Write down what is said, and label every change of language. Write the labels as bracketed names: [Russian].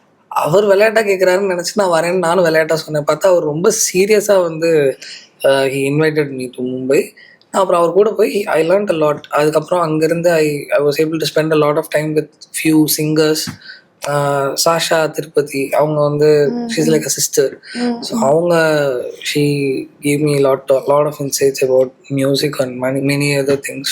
[Tamil] அவர் விளையாட்டாக கேட்குறாருன்னு நினச்சி நான் வரேன்னு நானும் விளையாட்டாக சொன்னேன். பார்த்தா அவர் ரொம்ப சீரியஸாக வந்து [English] he invited me to Mumbai. [Tamil] அப்புறம் அவர் கூட போய் [English] I learned a lot. [Tamil] அதுக்கப்புறம் அங்கேருந்து [English] I was able to spend a lot of time with few singers. Shashaa Tirupati [Tamil] அவங்க வந்து [English] she's like a sister. So அவங்க she gave me lot of insights about music and many other things.